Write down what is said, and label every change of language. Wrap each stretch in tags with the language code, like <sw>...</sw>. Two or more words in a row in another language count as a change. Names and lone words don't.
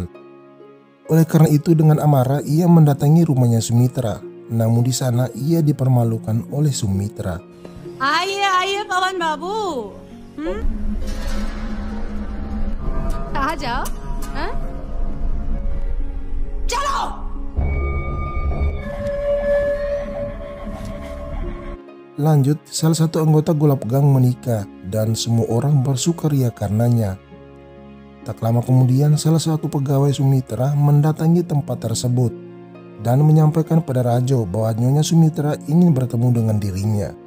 <id>Oleh karena itu, dengan amarah ia mendatangi rumahnya Sumitra. Namun di sana ia dipermalukan oleh Sumitra.</id> <hi>आइए पवन बाबू, आ जाओ. हाँ? चलो.</hi> <id>Lanjut, salah satu anggota Gulab Gang menikah dan semua orang bersukaria karenanya. Tak lama kemudian salah satu pegawai Sumitra mendatangi tempat tersebut dan menyampaikan pada Rajo bahwa Nyonya Sumitra ingin bertemu dengan dirinya.</id>